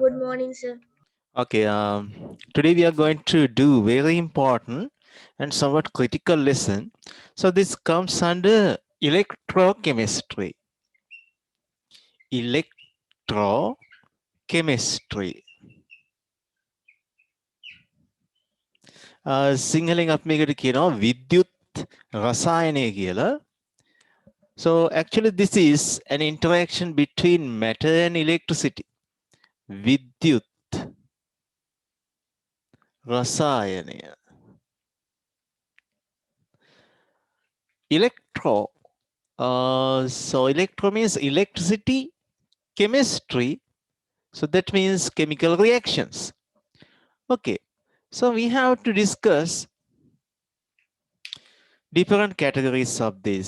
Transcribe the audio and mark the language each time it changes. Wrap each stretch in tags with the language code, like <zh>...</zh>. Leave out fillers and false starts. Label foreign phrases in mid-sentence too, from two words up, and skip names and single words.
<en>Good morning, sir. Okay, today we are going to do very important and somewhat critical lesson. So this comes under electrochemistry. Electrochemistry.</en> <si>සිංහලෙන් අපි මේකට කියනවා විද්‍යුත් රසායනය කියලා.</si> <en>So actually this is an interaction between matter and electricity.</en> <si>විද්‍යුත් රසායනය.</si> <en>Electro. So electro means electricity, chemistry. So that means chemical reactions. Okay. So we have to discuss different categories of this.</en>